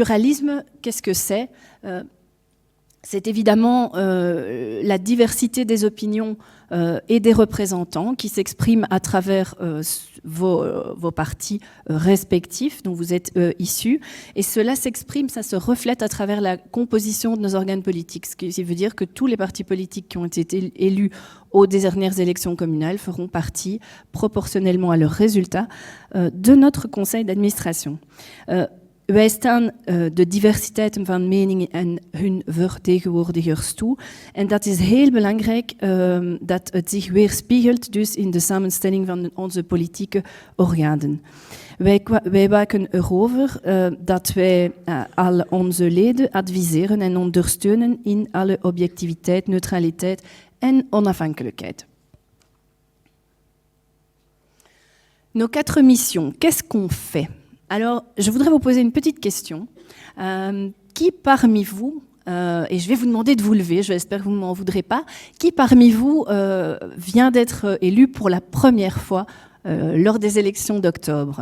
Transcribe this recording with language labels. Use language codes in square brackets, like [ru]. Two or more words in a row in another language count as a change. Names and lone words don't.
[fr] Pluralisme, qu'est-ce que c'est ? c'est évidemment la diversité des opinions et des représentants qui s'expriment à travers vos partis respectifs dont vous êtes issus. Et cela s'exprime, ça se reflète à travers la composition de nos organes politiques. Ce qui veut dire que tous les partis politiques qui ont été élus aux dernières élections communales feront partie, proportionnellement à leurs résultats, de notre conseil d'administration. [nl] Wij staan de diversiteit van meningen en hun vertegenwoordigers toe. En dat is heel belangrijk dat het zich weerspiegelt dus in de samenstelling van onze politieke organen. Wij waken erover dat wij al onze leden adviseren en ondersteunen in alle objectiviteit, neutraliteit en onafhankelijkheid. [fr] Nos 4 missions, qu'est-ce qu'on fait ? Alors, je voudrais vous poser une petite question. Qui parmi vous, et je vais vous demander de vous lever, j'espère que vous ne m'en voudrez pas, qui parmi vous vient d'être élu pour la première fois lors des élections d'octobre ?